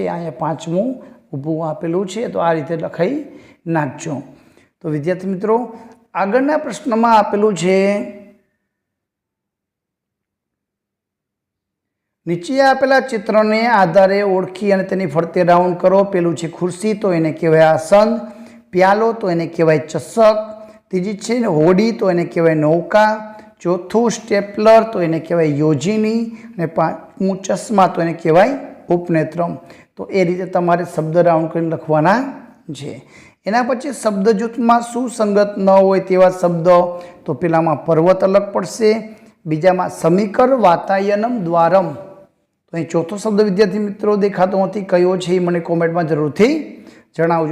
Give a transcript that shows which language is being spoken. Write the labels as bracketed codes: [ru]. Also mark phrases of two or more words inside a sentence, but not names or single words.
[gu] અહીંયા 5મું ઊભું આપેલું છે તો આ રીતે લખાઈ નાખજો। તો વિદ્યાર્થી મિત્રો, આગળના પ્રશ્નમાં આપેલું છે નીચે આપેલા ચિત્ર ને આધારે ઓળખી અને તેની ફરતે રાઉન્ડ કરો। પેલું છે ખુરશી તો એને કહેવાય આસન। પ્યાલો તો એને કહેવાય ચષક। ત્રીજી છે હોડી તો એને કહેવાય નૌકા। ચોથું સ્ટેપલર તો એને કહેવાય યોજિની અને પાંચમું ચશ્મા તો એને કહેવાય ઉપનેત્રમ। તો એ રીતે તમારે શબ્દ રાઉન્ડ કરીને લખવાના છે। એના પછી શબ્દ જૂથમાં સુસંગત ન હોય તેવા શબ્દ, તો પેલામાં પર્વત અલગ પડશે, બીજામાં સમીકર [sa] વાતાયનમ દ્વારમ. [gu] તો અહીં ચોથો શબ્દ વિદ્યાર્થી મિત્રો દેખાતો નથી, કયો છે એ મને કોમેન્ટમાં જરૂરથી જણાવજો.